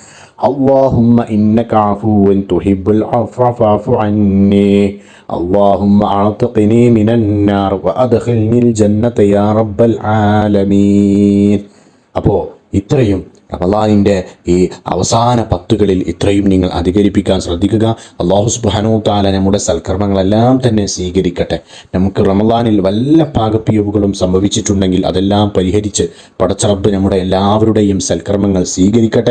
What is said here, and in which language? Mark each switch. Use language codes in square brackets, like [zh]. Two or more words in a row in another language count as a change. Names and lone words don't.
[ar] اللهم إنك عفو تحب العفو فاعف عني، اللهم أعتقني من النار وأدخلني الجنة يا رب العالمين. [ml] അപ്പോൾ ഇത്രയും റമദാനിൻ്റെ ഈ അവസാന പത്തുകളിൽ ഇത്രയും നിങ്ങൾ അധികരിപ്പിക്കാൻ ശ്രദ്ധിക്കുക. [ar] الله سبحانه تعالى [ml] നമ്മുടെ സൽക്കർമ്മങ്ങളെല്ലാം തന്നെ സ്വീകരിക്കട്ടെ. നമുക്ക് റമദാനിൽ വല്ല പാകപ്പിഴവുകളും സംഭവിച്ചിട്ടുണ്ടെങ്കിൽ അതെല്ലാം പരിഹരിച്ച് പടച്ചറബ്ബ് നമ്മുടെ എല്ലാവരുടെയും സൽക്കർമ്മങ്ങൾ സ്വീകരിക്കട്ടെ.